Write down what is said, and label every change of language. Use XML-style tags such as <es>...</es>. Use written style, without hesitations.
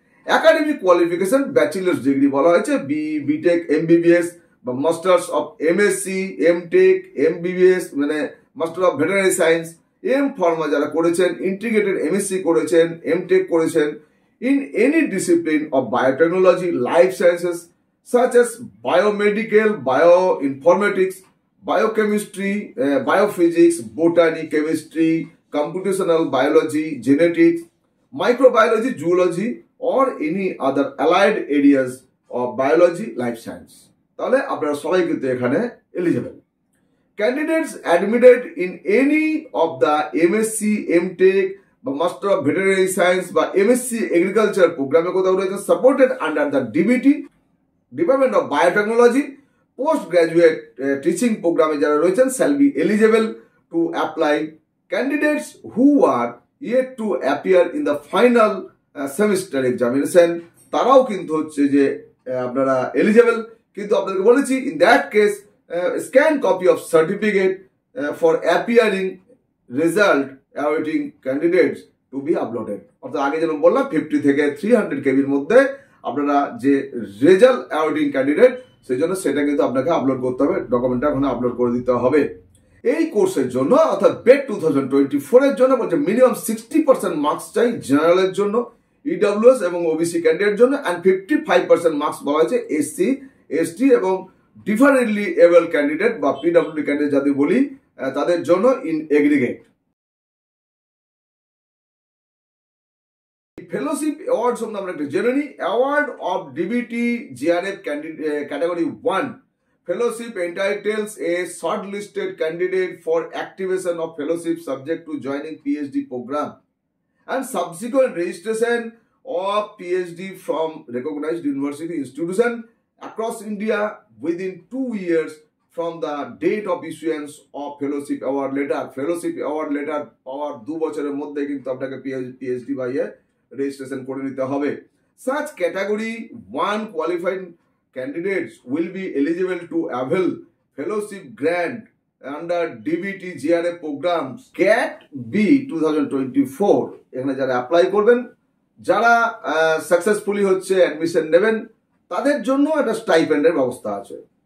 <en>academic qualification bachelor's degree</en> <bn>বলা হয়েছে,</bn> <en>BTech, MBBS বা masters of MSc, MTech, MBBS মানে master of veterinary science, M pharma</en> <bn>যারা করেছেন,</bn> <en>Integrated MSc করেছেন, MTech করেছেন in any discipline of biotechnology, life sciences such as biomedical, bioinformatics, biochemistry, biophysics, botany, chemistry, computational biology, genetics, microbiology, zoology or any other allied areas of biology, life science।</en> <bn>তাহলে আপনারা সবাই কিন্তু এখানে eligible.</bn> <en>Candidates admitted in any of the MSc, MTech বা Master of Veterinary Science বা MSc Agriculture</en> <bn>প্রোগ্রামে কোথাও রয়েছে</bn> <en>supported under the DBT Department of Biotechnology post graduate teaching</en> <bn>প্রোগ্রামে যারা রয়েছেন</bn> <en>shall be eligible to apply। Candidates who are yet to appear in the final semester examination</en> <bn>তারাও কিন্তু হচ্ছে যে আপনারা এলিজিবল, কিন্তু আপনাদেরকে বলেছি</bn> <en>in that case scan copy of certificate for appearing result awaiting candidates to be uploaded।</en> <bn>অর্থাৎ আগে যেন বললাম 50 থেকে 300 কেবির মধ্যে আপনারা যে রেজাল্ট awaiting ক্যান্ডিডেট সেই জন্য সেটা কিন্তু আপনাকে আপলোড করতে হবে, ডকুমেন্টটা ওখানে আপলোড করে দিতে হবে। এই কোর্সের জন্য অর্থাৎ বেট 2024 এর জন্য বলছে মিনিমাম 60% মার্কস চাই জেনারেলের জন্য, ইডব্লিউএস এবং ওবিসি ক্যান্ডিডেট জন্য, এন্ড 55% মার্কস বলা হয়েছে এসসি, এসটি এবং ডিফারেন্টলি এবল ক্যান্ডিডেট বা পিডব্লিউডি ক্যান্ডিডেট যাদের বলি তাদের জন্য ইন এগ্রিগেট। ফেলোশিপ অ্যাওয়ার্ড সম্বন্ধে আমরা একটু জেনে নিই।</bn> <en>Award of DBT JRF category 1 Fellowship entitles a shortlisted candidate for activation of fellowship subject to joining PhD program and subsequent registration of PhD from recognized university institution across India within 2 years from the date of issuance of fellowship award letter.</en> <bn>Fellowship award letter পাওয়ার 2 বছরের মধ্যে কিন্তু আপনাকে PhD বা registration করে নিতে হবে।</bn> <en>Such category 1 qualified candidates will be eligible to avail fellowship grant under DBT GRA programs CAT B 2024</en> <bn>এখানে যারা অ্যাপ্লাই করবেন, যারা সাকসেসফুলি হচ্ছে অ্যাডমিশন নেবেন, তাদের জন্য একটা স্টাইপেন্ডের ব্যবস্থা আছে।</bn>